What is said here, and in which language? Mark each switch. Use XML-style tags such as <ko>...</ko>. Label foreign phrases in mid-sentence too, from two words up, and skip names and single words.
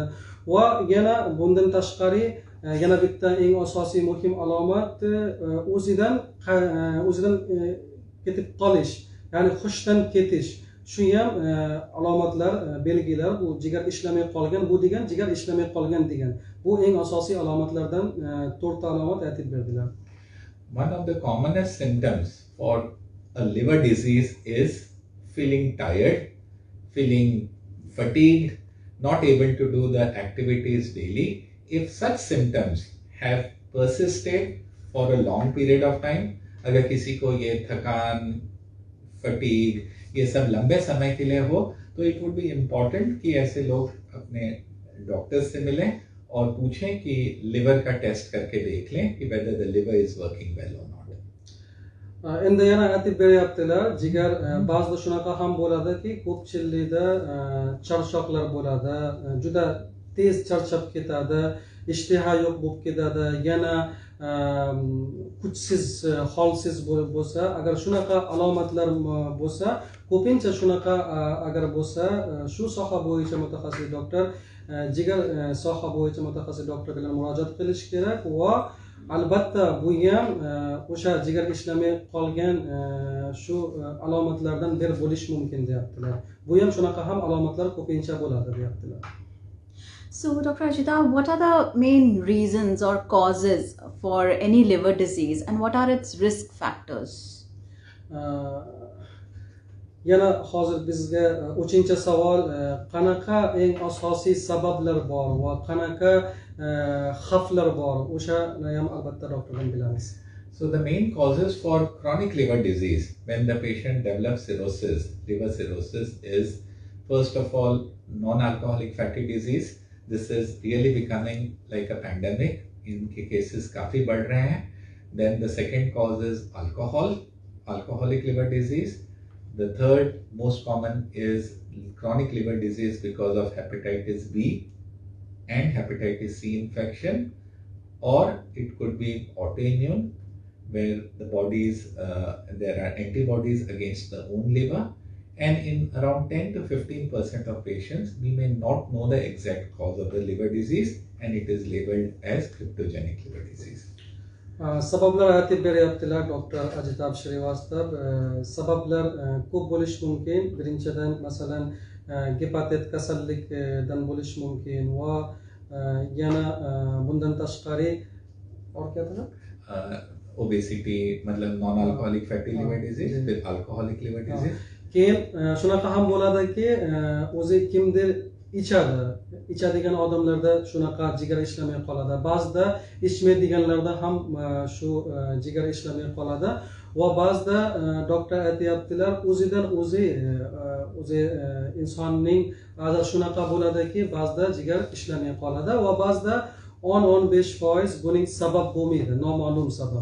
<uz>Va yana bundan tashqari yana bitta eng asosiy muhim alomat o'zidan ketib qolish, ya'ni hushdan ketish. Shu ham alomatlar, belgilar. Bu jigar ishlamay qolgan, bu degan jigar ishlamay qolgan degan. Bu eng asosiy alomatlardan 4 ta alomat aytib berdilar.</uz> <en>One of the commonest symptoms for a liver disease is feeling tired, feeling fatigued, not able to do the activities daily. If such symptoms have persisted for a long period of time,</en> <hi>अगर किसी को ये थकान, fatigue ये सब लंबे समय के लिए हो, तो</hi> <en>it would be important</en> <hi>कि ऐसे लोग अपने डॉक्टर से मिलें और पूछें कि लिवर का टेस्ट करके देख लें कि</hi> <en>whether the liver is working well or not.</en> <uz>Endi yana aytib beryaptilar, jigar ba'zida shunaqa ham bo'ladiki, ko'pchilikda charchoqlar bo'ladi, juda tez charchab ketadi, ishtiha yo'q bo'lib ketadi, yana kuchsiz, holsiz bo'lsa, agar shunaqa alomatlar bo'lsa, ko'pincha shunaqa agar bo'lsa, shu soha bo'yicha mutaxassis doktor, jigar soha bo'yicha mutaxassis doktor bilan murojaat qilish kerak va albatta bu ham o'sha jigar ishlamay qolgan shu alomatlardan biri bo'lish mumkin deyaptilar. Bu ham shunaqa ham alomatlar ko'pincha bo'ladi deyaptilar.</uz> <en>So, Dr. Ajitab, what are the main reasons or causes for any liver disease and what are its risk factors?</en> <uz>yana hozir bizga 3-savol, qanaqa eng asosiy sabablar bor va qanaqa xavflar bor, o'shani ham albatta doktordan bilamiz.</uz> <en>So the main causes for chronic liver disease when the patient develops cirrhosis, liver cirrhosis, is first of all non-alcoholic fatty disease. This is really becoming like a pandemic.</en> <hi>इनके cases काफी बढ़ रहे हैं.</hi> <en>Then the second cause is alcoholic liver disease. The third most common is chronic liver disease because of hepatitis B and hepatitis C infection, or it could be autoimmune, where the there are antibodies against the own liver, and in around 10 to 15% of patients we may not know the exact cause of the liver disease and it is labeled as cryptogenic liver disease.</en> <uz>Sabablar aytib beryaptilar doktor Ajitab Shrivastava. Sabablar ko'p bo'lishi mumkin. Birinchidan masalan gepatit kasallikdan bo'lishi mumkin va yana bundan tashqari</uz> <en>obesity, matlab non-alcoholic fatty liver disease with alcoholic liver disease.</en> <uz>Keyin shunaqa ham bo'ladiki, o'zi kimdir ichadigan odamlarda shunaqa jigar ishlamay qoladi. Ba'zida ichmaydiganlarda ham shu jigar ishlamay qoladi va ba'zida doktor aytayaptilar, o'zidan o'zi insonning ba'zida shunaqa bo'ladiki, ba'zida jigar ishlamay qoladi va ba'zida 10-15% buning sabab bo'lmaydi, noma'lum sabab.</uz>